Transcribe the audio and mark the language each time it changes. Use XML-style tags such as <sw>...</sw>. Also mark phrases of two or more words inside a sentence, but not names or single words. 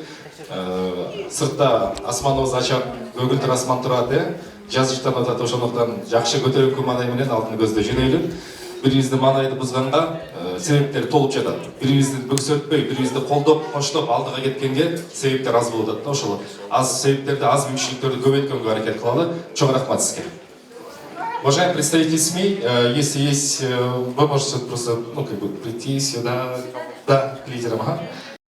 <ky>Сыртта асманыбыз ачак, көгүлтүр асман турат, жазыштан атат, ошондуктан жакшы көтөрүлгөн маанай менен алтын көздө жөнөйлү. Бирибизди маанайды бузганга себептер толуп жатат. Бирибизди бөксөртпөй, бирибизди колдоп, коштоп алдыга кеткенге себептер аз болуп атат. Ошол аз себептерди, аз мүмкүнчүлүктөрдү көбөйткөнгө аракет кылалы. Чоң рахмат сизге.</ky> <ru>Уважаемые представители СМИ, если есть, вы можете просто, ну, как бы прийти сюда, да, к лидерам, ага.</ru>